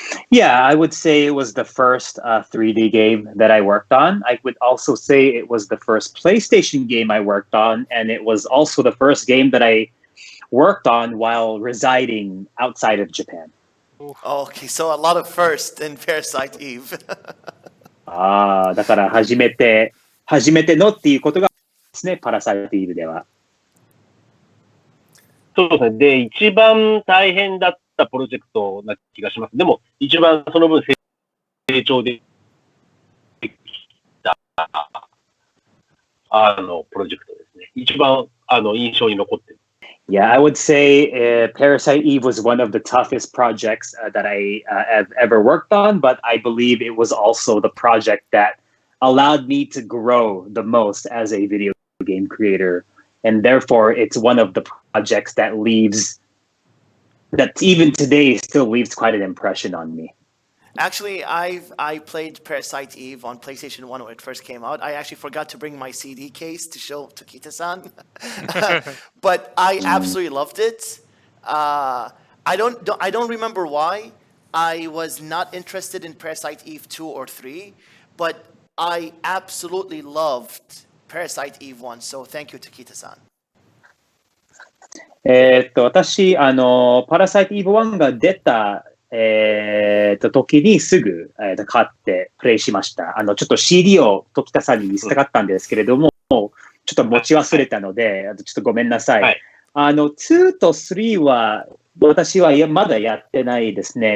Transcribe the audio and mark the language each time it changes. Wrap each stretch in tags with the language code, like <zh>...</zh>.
<en>Yeah, I would say it was the first 3D game that I worked on. I would also say it was the first PlayStation game I worked on, and it was also the first game that I worked on while residing outside of Japan. Okay, so a lot of first in Parasite Eve.</en> <ja>だから初めてのっていうことがですね、パラサイトイブでは。そうですね。で、一番大変だったプロジェクトな気がします。でも、一番その分成長できた、プロジェクトですね。一番、印象に残ってる。</ja> <en>Yeah, I would say Parasite Eve was one of the toughest projects that I have ever worked on, but I believe it was also the project that allowed me to grow the most as a video game creator. And therefore, it's one of the projects that even today still leaves quite an impression on me. Actually, I played Parasite Eve on PlayStation 1 when it first came out. I actually forgot to bring my CD case to show Tokita-san. But I absolutely loved it. I don't remember why I was not interested in Parasite Eve 2 or 3, but I absolutely loved Parasite Eve 1. So thank you, Tokita-san.</en> <ja>私、パラサイトイブ1が出た時にすぐ、買ってプレイしました。ちょっと CD を時田さんに見せたかったんですけれども、ちょっと持ち忘れたので、ちょっとごめんなさい。はい、2と3は私はまだやってないですね。</ja>